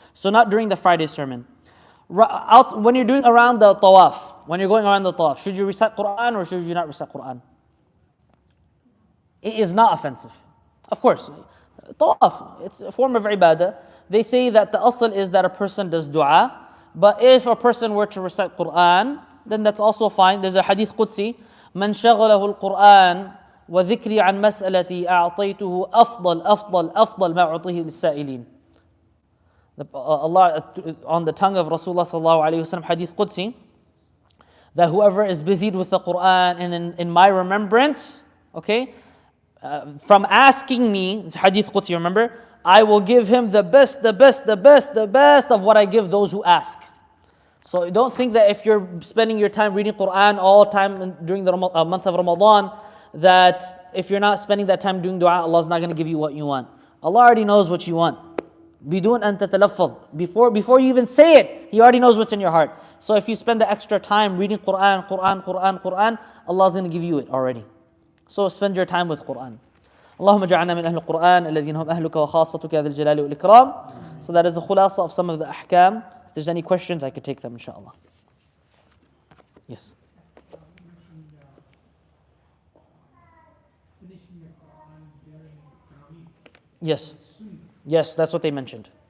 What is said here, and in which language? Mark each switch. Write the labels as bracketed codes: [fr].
[en] So not during the Friday sermon. When you're doing around the tawaf, when you're going around the tawaf, should you recite Quran or should you not recite Quran? It is not offensive. Of course, tawaf, it's a form of ibadah. They say that the asl is that a person does dua, but if a person were to recite Quran, then that's also fine. [ar] There's a hadith Qudsi, من شغله القرآن وذكري عن مسألتي أعطيته أفضل ما أعطيه للسائلين. [en] Allah, on the tongue of Rasulullah sallallahu alaihi wasallam, hadith Qudsi, that whoever is busied with the Quran and in my remembrance, okay, from asking me, it's hadith Qudsi, remember, I will give him the best of what I give those who ask. So don't think that if you're spending your time reading Quran all time during the month of Ramadan, that if you're not spending that time doing dua, Allah's not going to give you what you want. Allah already knows what you want. [ar] Bidun an tatalaffaz. [en] Before you even say it, He already knows what's in your heart. So if you spend the extra time reading Quran, Allah's going to give you it already. So spend your time with Quran. [ar] اللهم اجعلنا من أهل القرآن الذين هم أهلك وخاصتك يا ذا الجلال والإكرام. [en] So that is a khulasa of some of the ahkam. If there's any questions, I could take them, inshallah. Yes. Yes. Yes, that's what they mentioned.